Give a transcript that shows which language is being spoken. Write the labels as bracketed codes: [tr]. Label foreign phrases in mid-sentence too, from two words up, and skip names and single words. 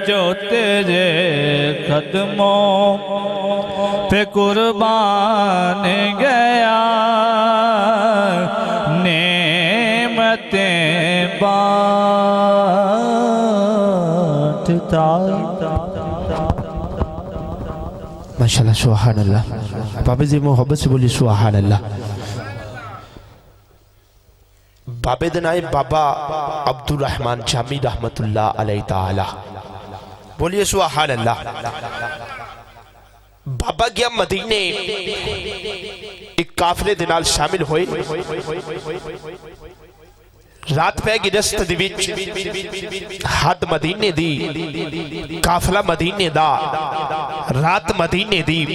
[ur] جو تیرے قدموں پہ قربان گیا، نعمتیں بانٹتا. [ar] ما شاء الله سبحان الله. [ur] بابا جی محبت سے بولیے [ar] سبحان الله. [pa] بابے دا نام بابا عبدالرحمن جامی [ar] رحمة الله عليه تعالى. [ur] बोलिए [ar] سبحان الله. [pa] بابا گیا مدینے، ایک قافلے دے نال شامل ہوئے. رات پے گئی رست دے وچ، حد مدینے دی، قافلہ مدینے دا، رات مدینے دی.